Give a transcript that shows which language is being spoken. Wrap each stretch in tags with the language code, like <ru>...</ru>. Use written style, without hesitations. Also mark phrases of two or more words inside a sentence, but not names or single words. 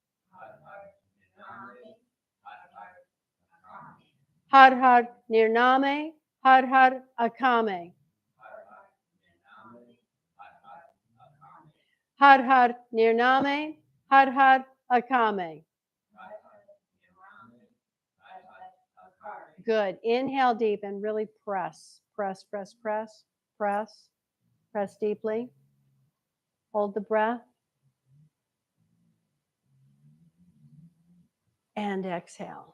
<sa>Har Har Nirname, Har Har Akame. Har Har Nirname, Har Har Akame.</sa> <en>Good. Inhale deep and really press. Press, press, press, press. Press deeply. Hold the breath. And exhale.</en>